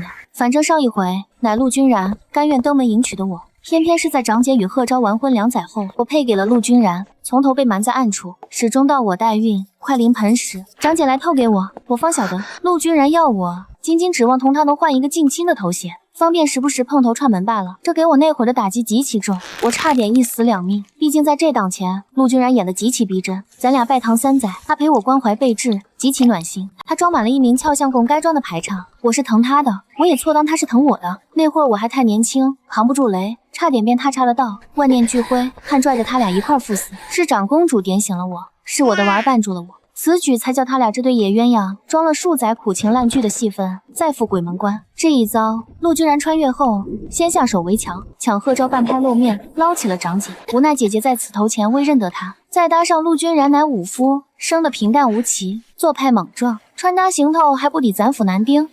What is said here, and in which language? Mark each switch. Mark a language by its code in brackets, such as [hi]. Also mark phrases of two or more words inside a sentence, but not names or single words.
[zh] 反正上一回乃陸君然甘願登門迎娶的我，偏偏是在長姐與賀昭完婚2載後，我配給了陸君然，從頭被瞞在暗處，始終到我代孕快臨盆時，長姐來透給我，我方曉得陸君然要我僅僅指望同他能換一個近親的頭銜，方便時不時碰頭串門罷了。這給我那會兒的打擊極其重，我差點一死兩命。畢竟在這檔前，陸君然演得極其逼真，咱倆拜堂3載，他陪我關懷備至，極其暖心。他裝滿了一名俏相公該裝的排場，我是疼他的，我也錯當他是疼我的。那會兒我還太年輕，扛不住雷，差點便踏岔了道，萬念俱灰，看拽着他倆一塊赴死。是長公主點醒了我，是我的娃兒絆住了我。此舉才叫他倆這對野鴛鴦裝了數載苦情爛劇的戲份，再赴鬼門關。這一遭，陸君然穿越後，先下手為強，搶賀昭半拍露面，撈起了長姐。無奈姐姐在此頭前未認得他，再搭上陸君然乃武夫，生得平淡無奇，做派莽撞，穿搭行头還不抵咱府男丁。